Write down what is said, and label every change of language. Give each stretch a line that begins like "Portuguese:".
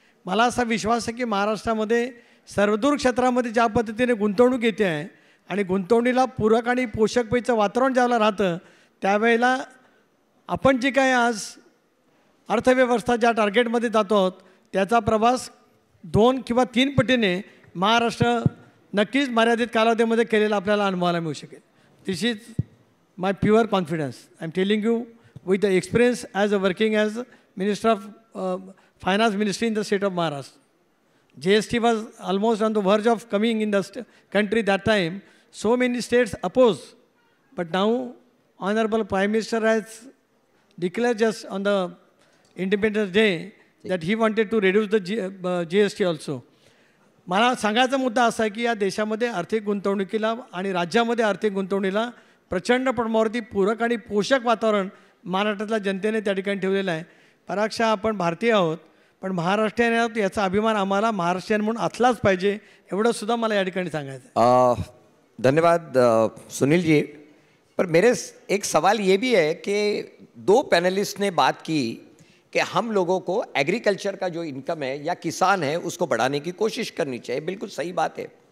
Marathi: मला असा विश्वास आहे की महाराष्ट्रामध्ये सर्वदूर क्षेत्रामध्ये ज्या पद्धतीने गुंतवणूक येते आहे आणि गुंतवणुकीला पूरक आणि पोषकतेचं वातावरण ज्यावेळेला राहतं, त्यावेळेला आपण जे काय आज अर्थव्यवस्था ज्या टार्गेटमध्ये जातो आहोत त्याचा प्रवास 2 किंवा 3 पटीने महाराष्ट्र नक्कीच मर्यादित कालावधीमध्ये केलेला आपल्याला अनुभवायला मिळू शकेल.
English: This is my pure confidence. I am telling you with the experience as a working as minister of Finance Ministry in the state of Maharashtra. GST was almost on the verge of coming in the country that time. So many states opposed. But now, Honorable Prime Minister has declared just on the Independence Day that he wanted to reduce the GST also.
Marathi: मला सांगायचा मुद्दा असा आहे की या देशामध्ये आर्थिक गुंतवणुकीला आणि राज्यामध्ये आर्थिक गुंतवणुकीला प्रचंड प्रमाणावरती पूरक आणि पोषक वातावरण महाराष्ट्रातल्या जनतेने त्या ठिकाणी ठेवलेलं आहे. पराक्षा आपण भारतीय आहोत, पण महाराष्ट्रीयन आहोत याचा अभिमान आम्हाला महाराष्ट्रीयन म्हणून असलाच पाहिजे, एवढं सुद्धा मला या ठिकाणी सांगायचं आहे.
Hindi: धन्यवाद सुनील जी. पर मेरे एक सवाल ये भी है कि 2 पैनलिस्ट ने बात की कि हम लोगों को एग्रीकल्चर का जो इनकम है या किसान है उसको बढ़ाने की कोशिश करनी चाहिए, बिल्कुल सही बात है।